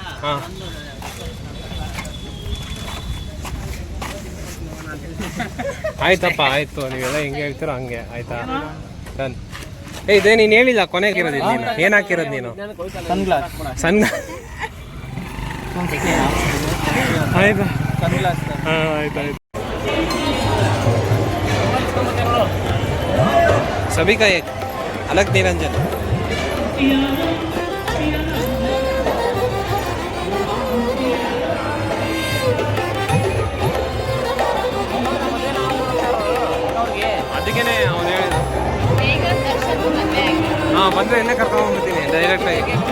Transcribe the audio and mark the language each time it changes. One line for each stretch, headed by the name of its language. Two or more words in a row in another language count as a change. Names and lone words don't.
Kannada: ಹಾಂ, ಆಯ್ತಪ್ಪ, ಆಯ್ತು. ನೀವೆಲ್ಲ ಹೆಂಗೆ ಹೇಳ್ತೀರೋ ಹಂಗೆ. ಆಯ್ತಾ? ಡನ್. ಇದೇ ನೀನು ಹೇಳಿಲ್ಲ ಕೊನೆಗಿರೋದು. ನೀನು ಏನು ಹಾಕಿರೋದು? ನೀನು ಸನ್ ಆಯ್ತು. ಹಾಂ, ಆಯ್ತು ಆಯ್ತು.
Hindi: सभी का एक अलग निरंजन.
Kannada: ಅದಕ್ಕೇನೆ ಅವನು ಹೇಳಿದ. ಹಾಂ, ಬಂದರೆ ಇನ್ನೇ ಕರ್ಕೊಂಡ್ಬರ್ತೀನಿ ಡೈರೆಕ್ಟಾಗಿ.